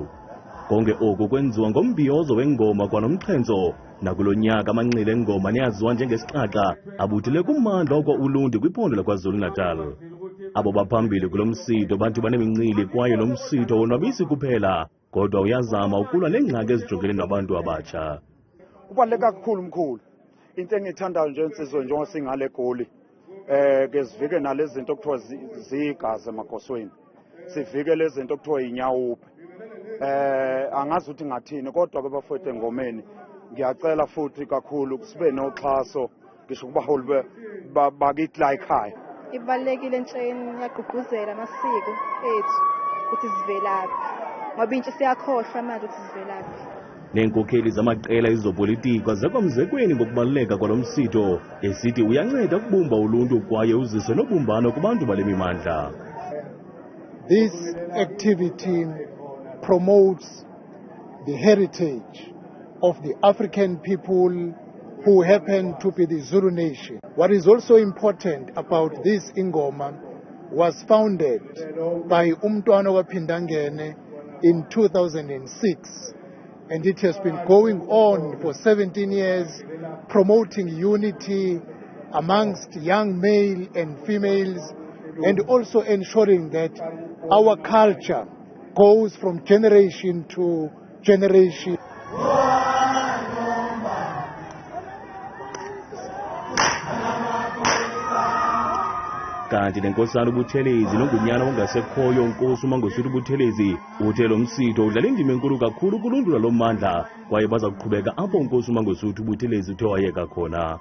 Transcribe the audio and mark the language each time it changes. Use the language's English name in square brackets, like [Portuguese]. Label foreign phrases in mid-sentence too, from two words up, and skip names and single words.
[Xhosa] Konke oku kwenziwa ngombhiyozo weNgoma kwanomxhentso, nakulo nyaka amanqile engoma neyaziwa njengesixaxa abuthele kummandla oko ulundi kwiphondo laKwaZulu-Natal. Abo baphambili kulo msitho bathi banemincili kwaye lo msitho wonwabisi kuphela, kodwa uyazama ukulwa neengxaki ezijongene nabantu abatsha. [Zulu] Kubaluleke kakhulu mkhulu. Into engiyithandayo nje insizwe njengoba singale Goli, ke sivike nalezi zinto okuthiwa zigazi emagosweni. Sivike lezi zinto okuthiwa inyawuphe. Angazi ukuthi ngathini, kodwa ke bafowethu engomeni ngiyacela futhi kakhulu sibe noxhaso ngisho kubaholi bakithi la ekhaya. Ibalekile entsheni yagqugquzela amasiko ethu ukuthi sivelaphi, ngoba intsha siyakhohlwa manje ukuthi sivelaphi. [Xhosa] Neenkokheli zamaqela ezopolitiko zekwamzekweni ngokubaluleka kwalo msitho esithi uyanceda ukubumba uluntu kwaye uzise nobumbano kubantu bale mimandla. [English] This activity promotes the heritage of the African people who happen to be the Zulu nation. What is also important about this Ingoma was founded by Umntwana waPhindangene in 2006. And it has been going on for 17 years, promoting unity amongst young male and females, and also ensuring that our culture goes from generation to generation. [Xhosa] Kanti nenkosana uButhelezi nongunyana ongasekhoyo uNkosi uMangosuthu Buthelezi uthe lo msitho udlala indima enkulu kakhulu kuluntu lalo mmandla kwaye baza kuqhubeka apho uNkosi uMangosuthu Buthelezi uthe wayeka khona.